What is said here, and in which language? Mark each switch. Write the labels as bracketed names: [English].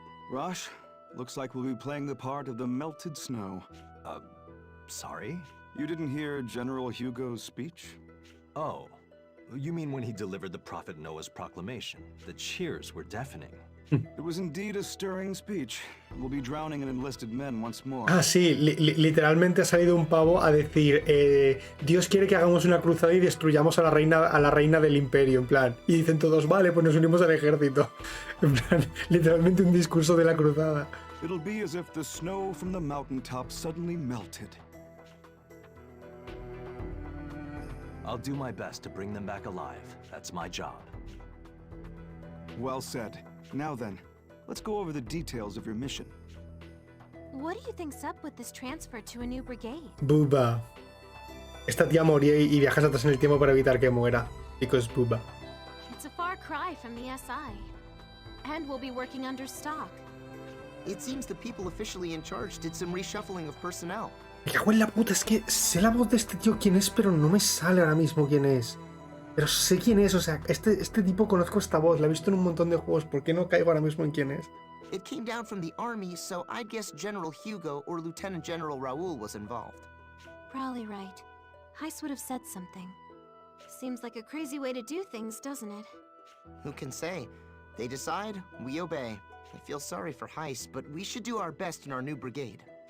[English] Rosh, looks like we'll be playing the part of the melted snow. Sorry? You didn't hear General Hugo's speech? Oh, you mean when he delivered the Prophet Noah's proclamation? The cheers were deafening. It was indeed a stirring speech. We'll be drowning in enlisted men once more. [Spanish] Ah, sí, literalmente ha salido un pavo a decir Dios quiere que hagamos una cruzada y destruyamos a la reina del imperio, en plan. Y dicen todos, vale, pues nos unimos al ejército. En plan, literalmente un discurso de la cruzada. [English] It'll be as if the snow from the mountaintop suddenly melted. I'll do my best to bring them back alive. That's my job. Well said. Now then, let's go over the details of your mission. What do you think's up with this transfer to a new brigade? Booba. [Spanish] Esta tía moría y viajas atrás en el tiempo para evitar que muera. [English] Because Booba. It's a far cry from the SI. And we'll be working under stock. It seems the people officially in charge did some reshuffling of personnel. [Spanish] Me cago en la puta, es que sé la voz de este tío quién es, pero no me sale ahora mismo quién es. Pero sé quién es, o sea, este tipo conozco esta voz, la he visto en un montón de juegos, ¿por qué no caigo ahora mismo en quién es? [English] It came down from the army, so I'd guess General Hugo or Lieutenant General Raoul was involved. Probably right. Heist would have said something. Seems like a crazy way to do things, doesn't it? Who can say? They decide, we obey. I feel sorry for Heist, but we should do our best in our new brigade.